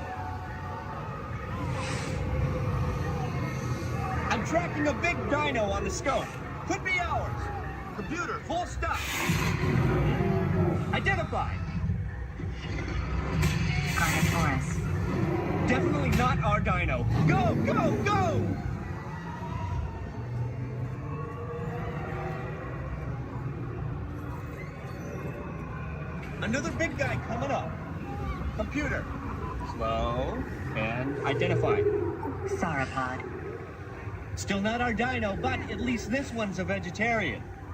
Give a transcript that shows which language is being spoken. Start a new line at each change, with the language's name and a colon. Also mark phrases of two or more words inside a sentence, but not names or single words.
English: I'm tracking a big dino on the scope. Could be ours. Computer, full stop. Identified. Carnotaurus. Definitely not our dino. Go, go, go! Another big guy coming up. Computer. Slow and identified. Sauropod. Still not our dino, but at least this one's a vegetarian.